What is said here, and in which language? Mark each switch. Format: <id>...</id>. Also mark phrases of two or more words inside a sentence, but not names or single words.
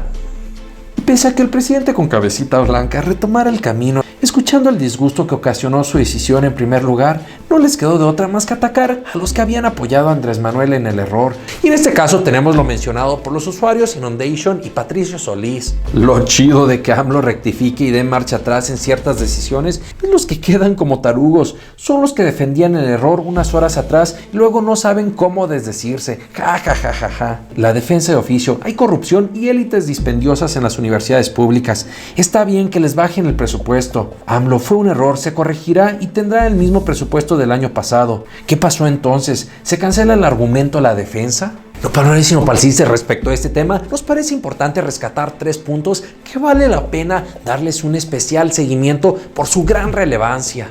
<es>Pese a que el presidente con cabecita blanca retomara el camino, escuchando el disgusto que ocasionó su decisión en primer lugar, no les quedó de otra más que atacar a los que habían apoyado a Andrés Manuel en el error. Y en este caso tenemos lo mencionado por los usuarios Inundation y Patricio Solís. Lo chido de que AMLO rectifique y dé marcha atrás en ciertas decisiones es los que quedan como tarugos. Son los que defendían el error unas horas atrás y luego no saben cómo desdecirse. Ja, ja, ja, ja, ja. La defensa de oficio. Hay corrupción y élites dispendiosas en las universidades públicas. Está bien que les bajen el presupuesto. AMLO fue un error, se corregirá y tendrá el mismo presupuesto del año pasado. ¿Qué pasó entonces? ¿Se cancela el argumento a la defensa? No para sino para el respecto a este tema, nos parece importante rescatar 3 puntos que vale la pena darles un especial seguimiento por su gran relevancia.</es>